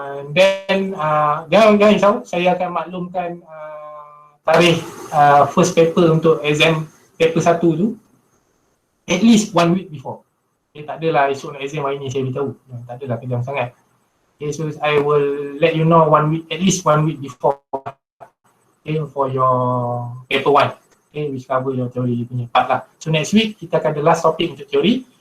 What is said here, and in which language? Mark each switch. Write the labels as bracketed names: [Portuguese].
[Malay] Then jangan risau, saya akan maklumkan [English] tarikh first paper untuk exam paper 1 tu at least 1 week before. [Malay] Okay, tak adalah esok nak exam hari ni saya beritahu. Tak adalah kejam sangat. [English] Okay, so I will let you know 1 week, at least 1 week before, okay, for your paper 1. Okay, which cover your theory punya part lah. [Malay] So next week kita akan ada last topic untuk teori.